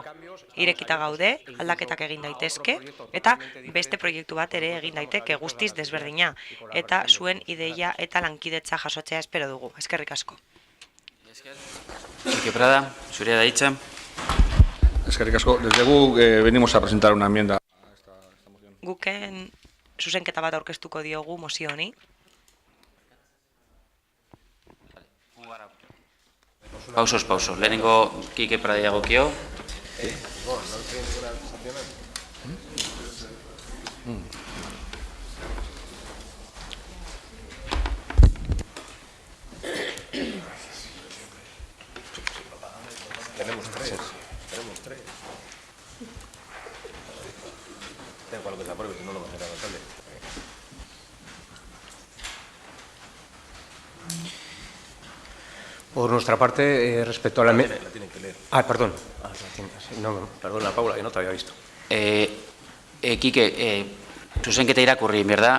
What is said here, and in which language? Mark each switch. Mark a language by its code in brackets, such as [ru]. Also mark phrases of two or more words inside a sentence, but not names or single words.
[eu] Irekita gaude, aldaketak egin daitezke, eta beste proiektu bat ere egin daiteke guztiz desberdina, eta zuen ideia eta lankidetza jasotzea espero dugu. Eskerrik asko. Quique Prada, zurea da hitza. Eskerrik asko. [es] Desde guk venimos a presentar una enmienda. [eu] Guken zuzenketa bat aurkeztuko diogu mozio honi. Pauso. Lehenengo Quique Prada dagokio. [es] Tenemos tres. Da igual lo que se apruebe, si no lo va a hacer el alcalde. Por nuestra parte, respecto a la... La tienen que leer. Perdón. Perdona, Paula, que no te había visto. Quique, [eu] zuzenketa irakurri, berda?